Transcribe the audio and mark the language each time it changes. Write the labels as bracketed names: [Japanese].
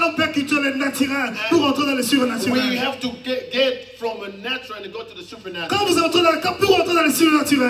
[French] l'homme peut quitter le naturel pour entrer dans le [English] We [French] surnaturel. [English] have to get from a natural and go to the supernatural. [French] Quand vous entrez pour entrer dans le surnaturel,